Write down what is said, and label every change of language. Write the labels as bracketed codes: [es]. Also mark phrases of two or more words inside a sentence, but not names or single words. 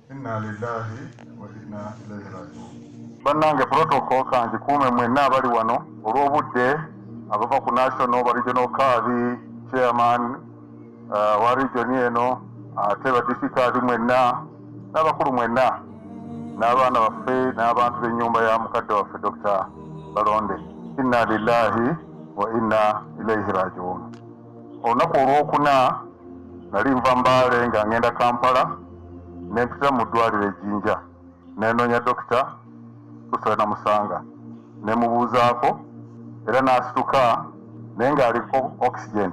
[ar] إنا لله وإنا إليه راجعون. [lg] Bannange protocol kanji kuume mwenna abali wano olw'obudde abava ku national ba regional kaadi chairman wa region eno ate ba district mwenna n'abakulu mwenna n'abaana baffe n'abantu b'ennyumba ya mukadde waffe Dr. Balonde. [ar] إنا لله وإنا إليه راجعون. [lg] Olunaku olwokuna nali nva Mbale nga ngenda Kampala ne mpita mu ddwaliro Ejjinja nenoonya Dr. Kusana Musanga ne mubuuzaako era n'asituka naye ng'aliko oxygen.